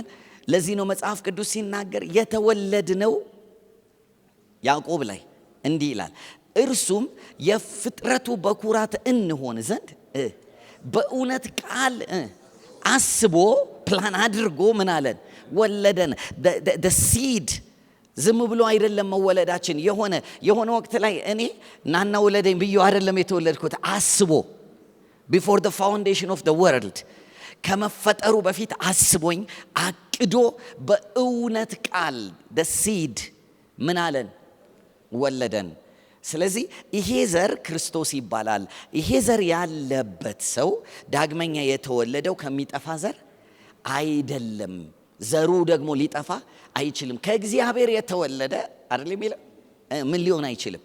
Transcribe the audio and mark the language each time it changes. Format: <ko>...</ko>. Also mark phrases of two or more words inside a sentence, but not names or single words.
<am>ለዚህ ነው መጽሐፍ ቅዱስ ሲናገር የተወለድነው ያዕቆብ ላይ እንዲህ ይላል፣ እርሱም የፍጥረቱ በኩራት እንሆን ዘንድ በእውነት ቃል አስቦ ፕላን አድርጎ ምን አለን? ወለደን።</am> <en>the seed</en> <am>ዝም ብሎ አይደለም መወለዳችን። የሆነ ወቅት ላይ እኔ ናና ወለደኝ ብዬ አይደለም የተወለድኩት። አስቦ</am> <en>before the foundation of the world</en> <am>ከመፈጠሩ በፊት አስቦኝ አቅዶ በእውነት ቃል</am> <en>the seed</en> <am>ምን አለን? ወለደን። ስለዚህ ይሄ ዘር ክርስቶስ ይባላል። ይሄ ዘር ያለበት ሰው ዳግመኛ የተወለደው ከሚጠፋ ዘር አይደለም። ዘሩ ደግሞ ሊጠፋ አይችልም። ከእግዚአብሔር የተወለደ አይደል የሚለው ምን ሊሆን አይችልም?</am>